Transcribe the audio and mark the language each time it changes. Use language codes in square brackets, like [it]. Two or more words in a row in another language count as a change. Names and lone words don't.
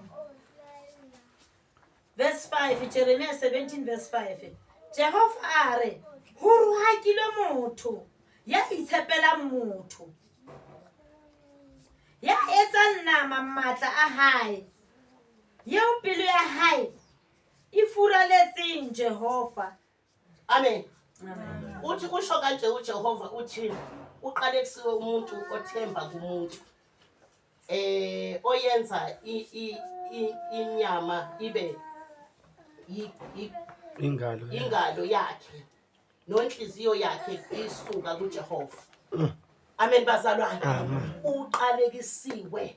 [st] verse 5 Jeremiah 17 verse 5 Jehova are ho ruhakile motho ya itshepela motho ya etsa nama matla a hae yeo pelo ya hae e furaletseng Jehova amen amen [zu] uthi kusho kanje uJehova uthi uqaleksiwe umuntu othemba kumuntu oyenza inyama ibe ingalo yakhe nonhliziyo yakhe isuka kuJehova amen bazalwane uqalekisiwe